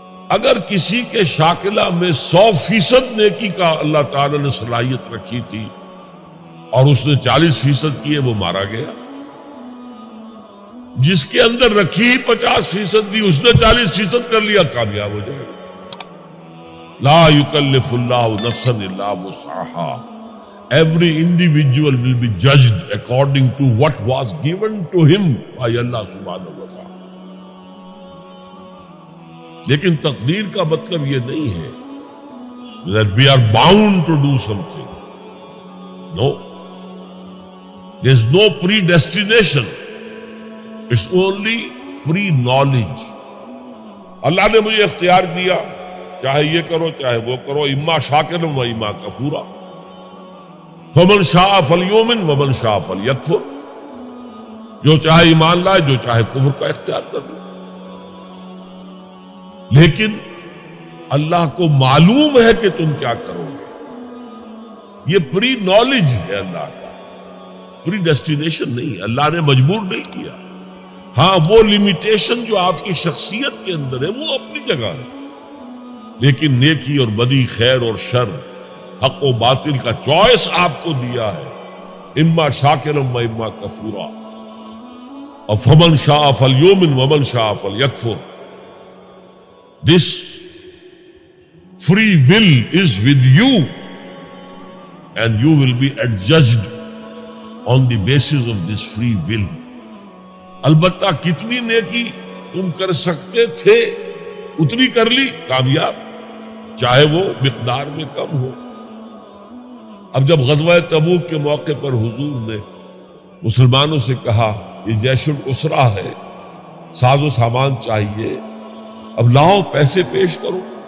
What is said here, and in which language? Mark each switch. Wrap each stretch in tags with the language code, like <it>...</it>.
<ur>اگر کسی کے شاکلہ میں 100% نیکی کا اللہ تعالی نے صلاحیت رکھی تھی اور اس نے 40% کی ہے، وہ مارا گیا. جس کے اندر رکھی 50% دی، اس نے 40% کر لیا، کامیاب ہو جائے گا.</ur> <ar>لا یکلف اللہ نفسا الا وسعها.</ar> <en>Every individual will be judged according to what was given to him by Allah subhanahu wa ta'ala.</en> <ur>لیکن تقدیر کا مطلب یہ نہیں ہے</ur> <en>that we are bound to do something. No. There is no predestination. It's only pre-knowledge.</en> <ur>اللہ نے مجھے اختیار دیا، چاہے یہ کرو چاہے وہ کرو،</ur> <ar>اما شاکرا و اما کفورا. فمن شاء فلیؤمن ومن شاء فلیکفر.</ar> <ur>جو چاہے ایمان لائے، جو چاہے کفر کا اختیار کر لے. لیکن اللہ کو معلوم ہے کہ تم کیا کرو گے. یہ پری نالج ہے اللہ کا، پری ڈیسٹینیشن نہیں. اللہ نے مجبور نہیں کیا. ہاں، وہ لیمیٹیشن جو آپ کی شخصیت کے اندر ہے وہ اپنی جگہ ہے، لیکن نیکی اور بدی، خیر اور شر، حق و باطل کا چوائس آپ کو دیا ہے.</ur> <ar>اما شاکرا و اما کفورا. اور فمن شاء فلیؤمن ومن شاء فلیکفر.</ar> <en>This free will is with you and you will be adjudged on the basis of this free will.</en> <ur>البتہ کتنی نیکی تم کر سکتے تھے اتنی کر لی، کامیاب، چاہے وہ مقدار میں کم ہو. اب جب غزوہ تبوک کے موقع پر حضور نے مسلمانوں سے کہا یہ جیش الاسرہ ہے، ساز و سامان چاہیے، اب لاؤ پیسے پیش کرو.</ur>